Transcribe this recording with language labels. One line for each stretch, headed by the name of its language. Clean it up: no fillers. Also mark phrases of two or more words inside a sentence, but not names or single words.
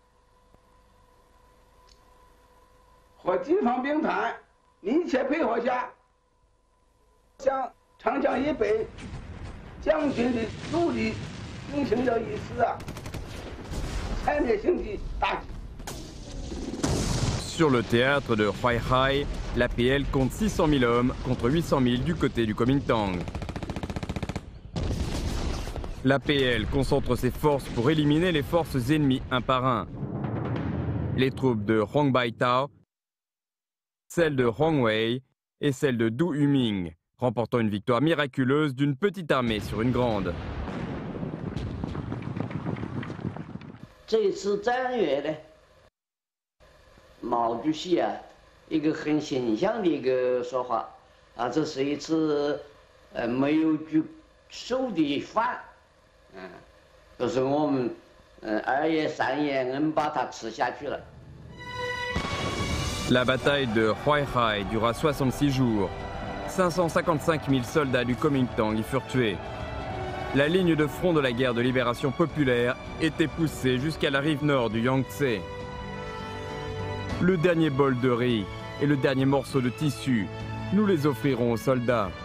Chinese: 和地方兵团密切配合下，向长江以北将军的主力进行了一次毁灭性的打击。
French: Sur le théâtre de Huaihai, l'APL compte 600 000 hommes contre 800 000 du côté du Kuomintang. L'APL concentre ses forces pour éliminer les forces ennemies un par un. Les troupes de Huang Baitao, celles de Huang Wei et celles de Du Yuming, remportant une victoire miraculeuse d'une petite armée sur une grande.
Chinese: 这次战役呢，毛主席啊，一个很形象的一个说法啊，这是一次没有举手的饭，就是我们2夜3夜硬把它吃下去了。
French: La bataille de Huaihai dura 66 jours. 555 000 soldats du Kuomintang y furent tués. La ligne de front de la guerre de libération populaire était poussée jusqu'à la rive nord du Yangtze. Le dernier bol de riz et le dernier morceau de tissu, nous les offrirons aux soldats.